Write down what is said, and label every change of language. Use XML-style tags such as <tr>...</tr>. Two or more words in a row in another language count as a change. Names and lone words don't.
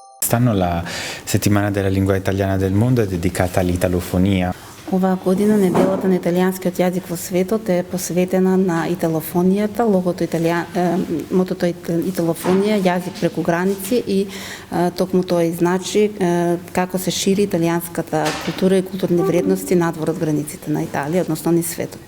<it>quest'anno la settimana della lingua italiana del mondo è dedicata all'italofonia.</it> <mk>Оваа година неделата на италијанскиот јазик во светот е посветена на италофонијата, мотото италофонија, јазик преку граници и токму тоа и значи како се шири италијанската култура и културни вредности надвор од границите на Италија, односно низ светот.</mk>